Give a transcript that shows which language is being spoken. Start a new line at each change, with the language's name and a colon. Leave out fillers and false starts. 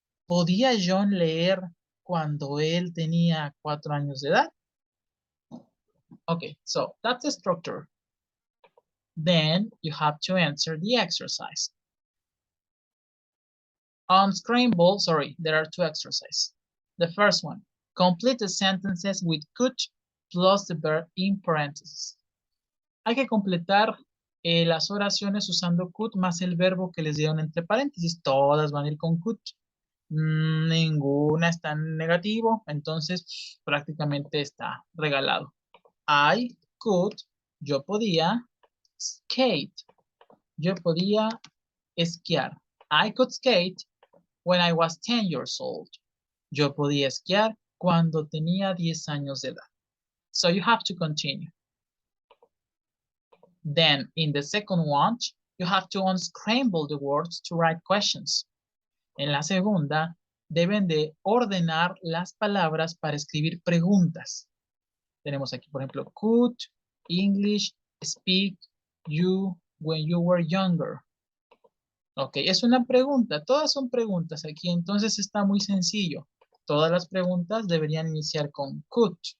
Spanish: ¿Podía John leer cuando él tenía 4 años de edad?
English: Okay, so that's the structure. Then you have to answer the exercise. On Scramble, there are 2 exercises. The first one, complete the sentences with could plus the verb in parentheses.
Spanish: Hay que completar las oraciones usando could más el verbo que les dieron entre paréntesis. Todas van a ir con could. Ninguna está en negativo, entonces prácticamente está regalado.
English: I could,
Spanish: yo podía,
English: skate.
Spanish: Yo podía esquiar.
English: I could skate when I was 10 years old.
Spanish: Yo podía esquiar cuando tenía 10 años de edad.
English: So you have to continue. Then in the second one, you have to unscramble the words to write questions.
Spanish: En la segunda, deben de ordenar las palabras para escribir preguntas. Tenemos aquí, por ejemplo,
English: could English speak you when you were younger?
Spanish: Ok, es una pregunta. Todas son preguntas aquí, entonces está muy sencillo. Todas las preguntas deberían iniciar con could.